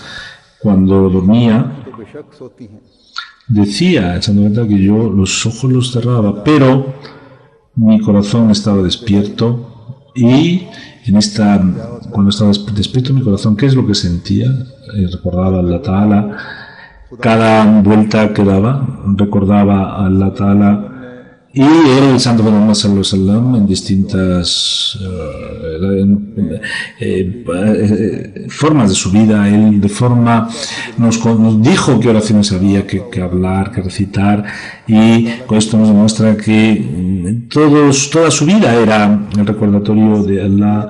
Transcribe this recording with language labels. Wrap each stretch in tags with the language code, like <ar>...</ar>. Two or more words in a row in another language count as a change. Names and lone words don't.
<es>Cuando dormía decía el Santo Profeta que yo los ojos los cerraba, pero mi corazón estaba despierto, y cuando estaba despierto mi corazón, ¿qué es lo que sentía? Recordaba a</es> <ar>الله تعالى.</ar> <es>Cada vuelta que daba recordaba a</es> <ar>الله تعالى.</ar> <es>Y el Santo Muhammad</es> <ar>صلى الله عليه وسلم</ar> <es>en distintas formas de su vida, él nos dijo qué oraciones había que hablar, que recitar, y con esto nos demuestra que toda su vida era el recordatorio de Allah.</es>